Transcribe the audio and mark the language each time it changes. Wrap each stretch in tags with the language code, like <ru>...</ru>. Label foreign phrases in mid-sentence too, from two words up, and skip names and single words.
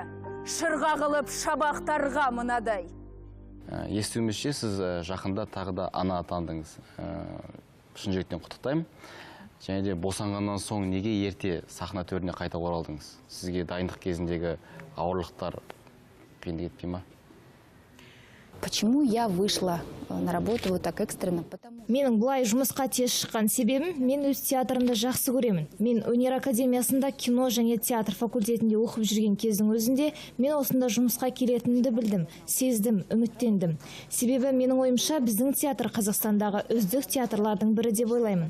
<kk>Шырға қылып шабақтарға мынадай. Естуімізше, сіз жақында тағы да ана атандыңыз. Шын жүректен құттықтаймын. Және де босанғаннан соң неге ерте сахна төріне қайта оралдыңыз? Сізге дайындық кезіндегі ауырлықтар қиындық етпей ма?</kk> <ru>Почему я вышла на работу вот так экстренно?</ru> <kk>Менің бұлай жұмысқа тез шыққан себебім, мен өз театрымды жақсы көремін. Мен өнер академиясында кино және театр факультетінде оқып жүрген кездің өзінде мен осында жұмысқа келетінімді білдім, сездім, үміттендім. Себебі менің ойымша біздің театр Қазақстандағы үздік театрлардың бірі деп ойлаймын.</kk>